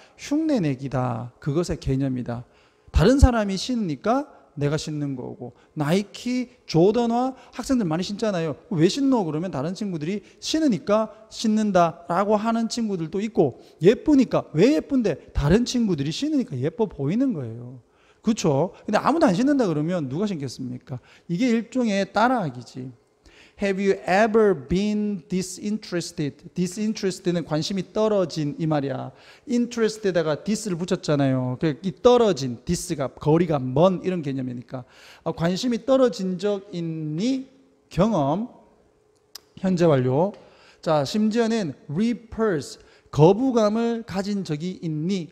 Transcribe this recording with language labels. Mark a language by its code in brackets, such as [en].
[ko] 흉내내기다. 그것의 개념이다. 다른 사람이 신으니까 내가 신는 거고, 나이키, 조던화 학생들 많이 신잖아요. 왜 신노? 그러면 다른 친구들이 신으니까 신는다라고 하는 친구들도 있고, 예쁘니까 왜 예쁜데? 다른 친구들이 신으니까 예뻐 보이는 거예요. 그렇죠? 근데 아무도 안 신는다 그러면 누가 신겠습니까? 이게 일종의 따라하기지. [en] Have you ever been disinterested? [ko] disinterested는 관심이 떨어진 이 말이야. interest에다가 this를 붙였잖아요. 이 떨어진, this가 거리가 먼 이런 개념이니까. 관심이 떨어진 적 있니? 경험. 현재 완료. 자, 심지어는 repulse. 거부감을 가진 적이 있니?